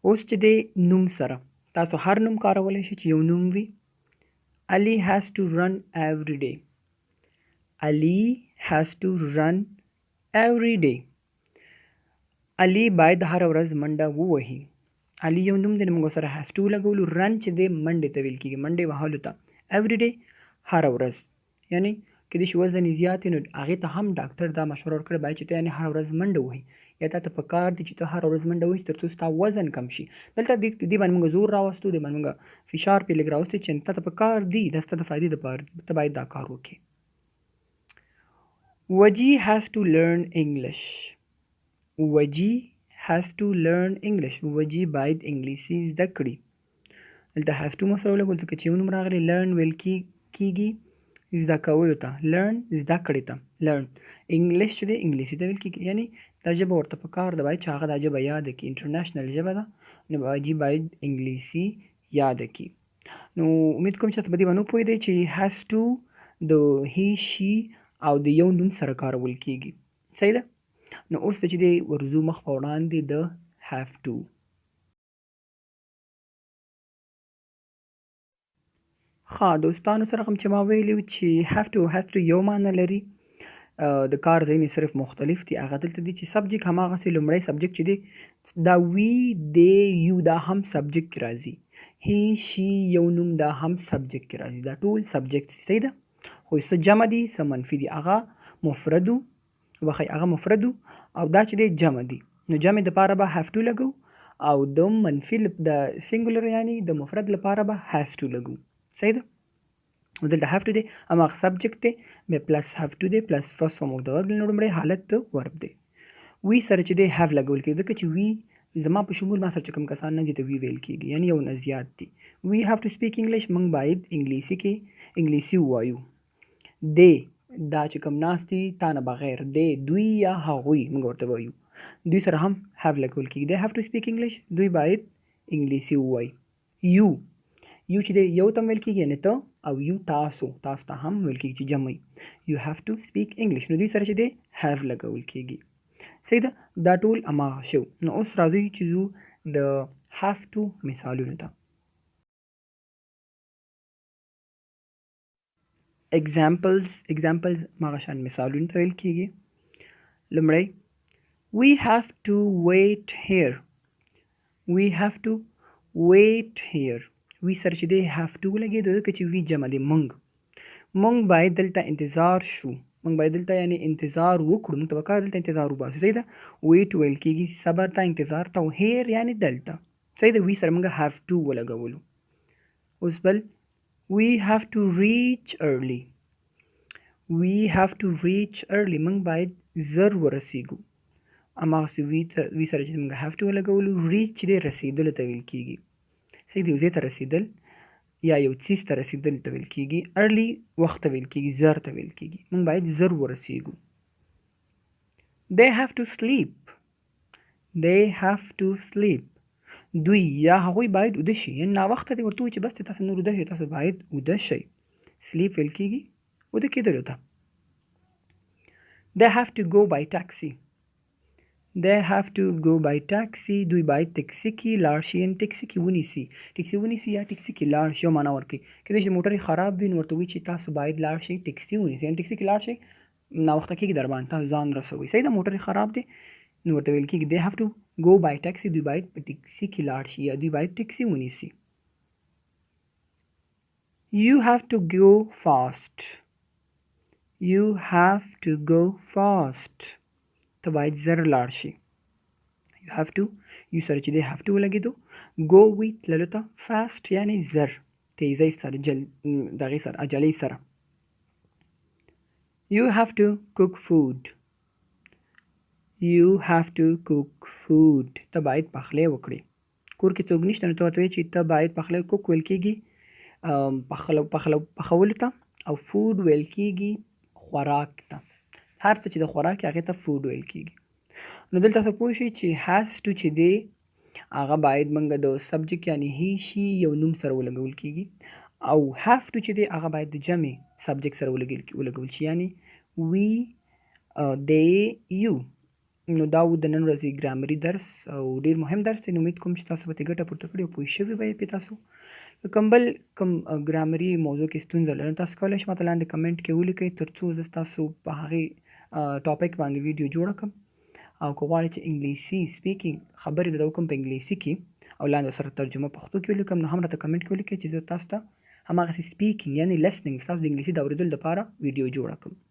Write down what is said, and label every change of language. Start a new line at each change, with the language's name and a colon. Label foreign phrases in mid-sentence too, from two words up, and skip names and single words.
Pashto: اوس چې دی نوم سره تاسو هر نوم کارولی شئ چې یو نوم وي.
English: Ali has to run every day. Ali has to run every day.
Pashto: علي باید هره ورځ منډه ووهي. علي یو نوم دی نو موږ سره
English: has to
Pashto: لګولو. رن چې دی منډې ته ویل کېږي، منډې وهلو ته.
English: every day
Pashto: هره ورځ، یعنی کېدای شي وزن یې زیات وي نو هغې ته هم ډاکټر دا مشوره ورکړې باید چې ته یعنې هره ورځ منډه ووهي، یا تا ته په کار دی چې ته هره ورځ منډه ووهي تر څو ستا وزن کم شي. دلته دې باندې موږ زور راوستو، دې باندې موږ فشار پرې لږ راوستو چې تا ته په کار دی، دا ستا د فایدې دپاره ته باید دا کار وکړې.
English: وجی has to learn English. وجی has to learn English.
Pashto: وجی باید انګلیسي زده کړي. دلته
English: have to
Pashto: مو سره ولګول ځکه چې یو نوم راغلی learn ویل کېږي زده کولو ته، learn زده کړې ته، learn. انګلیش چې دی انګلیسي ته ویل کېږي، یعنی دا ژبه ورته په کار ده باید چې هغه دا ژبه یاده کړي. انټرنیشنل ژبه ده نو وجی باید انګلیسي یاده کړي. نو امید کوم چې تاسو په دې باندې وپوهېدئ چې
English: has to
Pashto: د
English: he she
Pashto: او د یو نوم سره کارول کېږي. صحیح ده؟ نو اوس به چې دی ورځو مخ په وړاندې د
English: have to.
Pashto: ښه دوستانو سره هم چې ما ویلي وو چې
English: have to
Pashto: یو معنی لري، د کار ځایونه صرف مختلف دي. هغه دلته دي چې سبجیکټ هماغسې لومړی سبجیکټ چې دی دا وي دی یو دا هم سبجیکټ کې راځي.
English: he she
Pashto: یو نوم دا هم سبجیکټ کې راځي. دا ټول سبجیکټ دي. صحیح ده؟ خو څه جمع دي څه منفي دي. هغه مفردو هغه مفردو او دا چې دی جمع دي. نو جمع دپاره به
English: have to
Pashto: لګو او د منفي د سینګولر یعنی د مفرد لپاره به
English: has to
Pashto: لګو. صحیح ده؟ نو دلته
English: have to
Pashto: دی هماغه سبجیکټ دی بیا پلس
English: have to
Pashto: دی پلس
English: first form of
Pashto: د ورب لومړی حالت د ورب دی. وی سره چې دی have لګول کېږي ځکه چې وی زما په شمول ما سره چې کوم کسان نه دي ته وی ویل کېږي، یعنی یو نه زیات دي.
English: وی have to speak English،
Pashto: موږ باید انګلیسي کې انګلیسي ووایو. دی دا چې کوم ناست دي تا نه بغیر دی دوی یا هغوی موږ ورته وایو، دوی سره هم have لګول کېږي.
English: دی have to speak English،
Pashto: دوی باید انګلیسي ووایي. یو چې دی یو ته هم ویل کېږي یعنې ته، او یو تاسو ته هم ویل کېږي چې جمع
English: you have to speak English.
Pashto: نو دوی سره چې دی have لګول کېږي. صحیح ده؟ دا ټول هماغه شو. نو اوس راځئ چې ځو د
English: have to
Pashto: مثالونو ته. examples ماغه شان مثالونو ته ویل کېږي.
English: لومړی we have to wait here. we have to wait here.
Pashto: وی سره چې دی
English: have to
Pashto: ولګېدو ځکه چې وی جمع دی. موږ باید دلته انتظار شو، موږ باید دلته یعنی انتظار وکړو، موږ ته پکار دلته انتظار وباسو. صحیح ده؟ ویټ ویل کېږي صبر ته، انتظار ته، او هیر یعنی دلته. صحیح ده؟ وی سره موږ
English: have to
Pashto: ولګولو. اوس بل
English: we have to reach early. we have to reach early،
Pashto: موږ باید زر ورسیږو. هماغسې وی سره چې موږ
English: have to
Pashto: ولګولو. reach چې دی رسیدلو ته ویل کېږي. صحیح دی؟ یو ځای ته رسیدل یا یو څیز ته رسیدل ته ویل کېږي. early وخت ته ویل کېږي، زر ته ویل کېږي. موږ باید زر ورسیږو.
English: they have to sleep. they have to sleep.
Pashto: دوی یا هغوی باید وده شي، یعنې ناوخته دی ورته وایي چې بس تاسو نور وده شئ، تاسو باید وده شئ. sleep ویل کېږي وده کېدلو ته.
English: they have to go by taxi. they have to go by taxi.
Pashto: دوی باید ټکسي کې لاړ شي، یعنې ټکسي کې ونیسي. ټکسي ونیسي یا ټکسي کې لاړ شي یو معنا ورکوي. کېدای شي د موټر خراب وي نو ورته وایي چې تاسو باید لاړ شئ ټکسي ونیسئ، یعنې ټکسي کې لاړ شئ ناوخته کېږي در باندې، تاسو ځان رسوئ. صحیح ده؟ موټر خراب دی نو ورته ویل کېږي
English: they have to go by taxi.
Pashto: دوی باید په ټکسي کې لاړ شي یا دوی باید ټکسي ونیسي.
English: you have to go fast. you have to go fast.
Pashto: ته باید زر لاړ شي.
English: you have to
Pashto: یو سره چې دی
English: have to
Pashto: ولګېدو. go وي تللو ته، fast یعنې زر، تیزۍ سره، دغې سره، عجلۍ سره.
English: you have to cook food. you have to cook food.
Pashto: ته باید پخلی وکړې. کور کې څوک نشته نو ته ورته وایې چې ته باید پخلی کوک ویل کېږي پخولو ته، او فود ویل کېږي خوراک ته. هر څه چې د خوراک هغې ته فود ویل کېږي. نو دلته تاسو پوه شئ چې
English: has to
Pashto: چې دی هغه باید موږ د سبجیکټ یعنی
English: he she
Pashto: یو نوم سره ولګول کېږي، او
English: have to
Pashto: چې دی هغه باید د جمع سبجیکټ سره ولګول شي، یعنی
English: we they you.
Pashto: نو دا و د نن ورځې ګرامري درس او ډیر مهم درس دی. نو امید کوم چې تاسو به ترې ګټه پورته کړې او پوه شوي به یې پې تاسو. که کوم بل کوم ګرامري موضوع کې ستونزه لرئ تاسو کولی شئ ماته لاندې کمنټ کې ولیکئ تر څو زه ستاسو په هغې ټاپک باندې ویډیو جوړه کړم. او که غواړئ چې انګلیسي سپیکینګ خبرې درته وکړم په انګلیسي کې او لاندې ورسره ترجمه پښتو کې ولیکم، نو هم راته کمنټ کې ولیکئ چې زه تاسو ته هماغسې سپیکینګ یعنې لسننګ ستاسو د انګلیسي د اورېدلو دپاره ویډیو جوړه کړم.